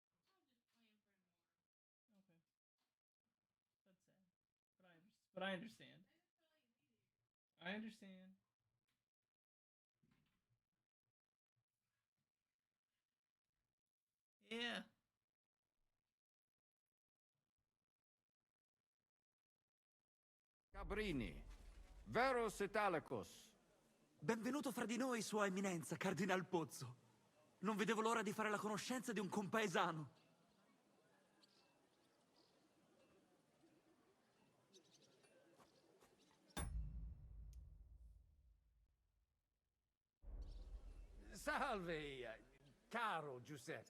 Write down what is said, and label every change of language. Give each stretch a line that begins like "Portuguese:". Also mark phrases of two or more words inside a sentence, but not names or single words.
English: Okay. That's sad. But I understand. I understand. Yeah. Cabrini. Verus Italicus.
Italian: Benvenuto fra di noi, Sua Eminenza, Cardinal Pozzo. Non vedevo l'ora di fare la conoscenza di un compaesano. Salve, caro Giuseppe.